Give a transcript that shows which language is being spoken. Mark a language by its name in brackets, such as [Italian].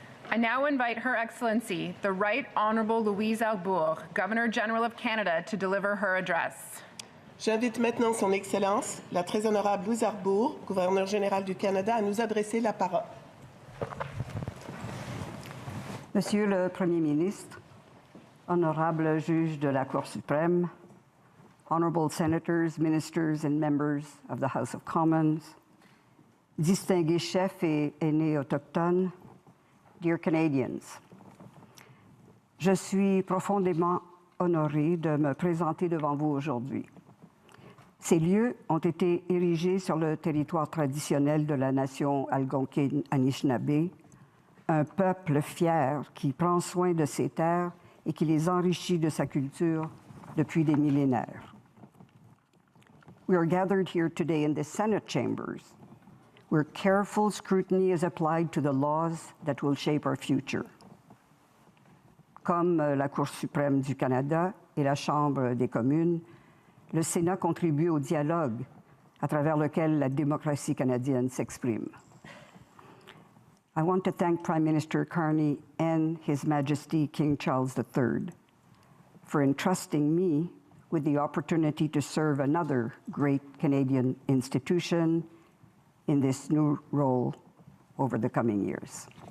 [English] I now invite Her Excellency, the Right Honourable Louise Arbour, Governor-General of Canada, to deliver her address. [French] J'invite maintenant Son Excellence, la très honorable Louise Arbour, gouverneure générale du Canada, à nous adresser la parole. Monsieur le Premier ministre, honorable juge de la Cour suprême, [English] honorable senators, ministers, and members of the House of Commons, [French] distingués chefs et aînés autochtones, [English] dear Canadians, [French] je suis profondément honorée de me présenter devant vous aujourd'hui. Ces lieux ont été érigés sur le territoire traditionnel de la nation algonquine Anishinaabe, un peuple fier qui prend soin de ses terres et qui les enrichit de sa culture depuis des millénaires. [English] We are gathered here today in the Senate chambers, where careful scrutiny is applied to the laws that will shape our future. [French] Comme la Cour suprême du Canada et la Chambre des communes, le Sénat contribue au dialogue à travers lequel la démocratie canadienne s'exprime. [English] I want to thank Prime Minister Carney and His Majesty King Charles III for entrusting me with the opportunity to serve another great Canadian institution in this new role over the coming years.